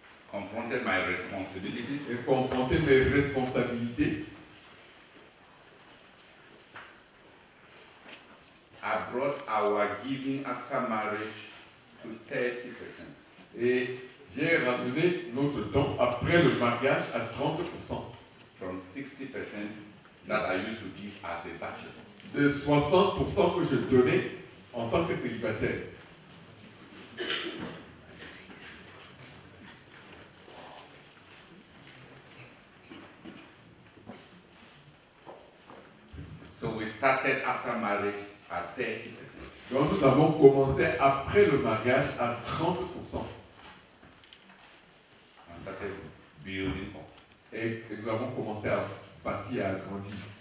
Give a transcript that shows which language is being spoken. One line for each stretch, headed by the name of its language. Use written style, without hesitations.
English: confronted my responsibilities,
French: et confronté mes responsabilités.
English: I brought our giving after marriage to 30%.
French: Et j'ai ramené notre don après le mariage à 30%.
English: From 60% that I used to give as a bachelor.
French: De 60% que je donnais en tant que célibataire.
English: So we started after marriage at 30%.
French: Donc nous avons commencé après le mariage à 30%.
English: And started building up.
French: Et nous avons commencé à bâtir, à grandir.